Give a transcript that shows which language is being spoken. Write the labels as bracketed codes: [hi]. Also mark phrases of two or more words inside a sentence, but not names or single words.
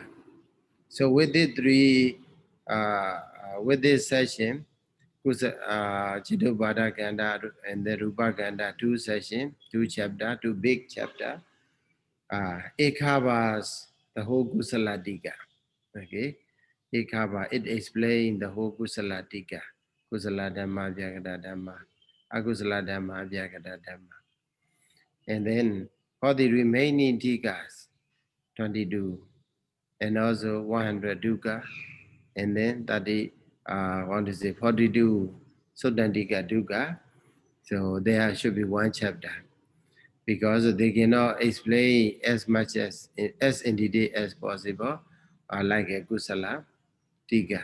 [en] So with the three, with this session, Chittobhata Kanda and the Rupa Kanda, two session, two chapter, two big chapter. It covers the whole Kusala Tika. Okay, it covers, it explains the whole Kusala Tika. Kusala Dhamma, Vyagata Dhamma, Akusala Dhamma, Vyagata Dhamma. And then for the remaining Tikas, 22, and also 100 Dukkha, and then 30, 42 Suttantika Dukkha. So there should be one chapter, because they cannot explain as much as in detail as possible, like a Kusala Tika.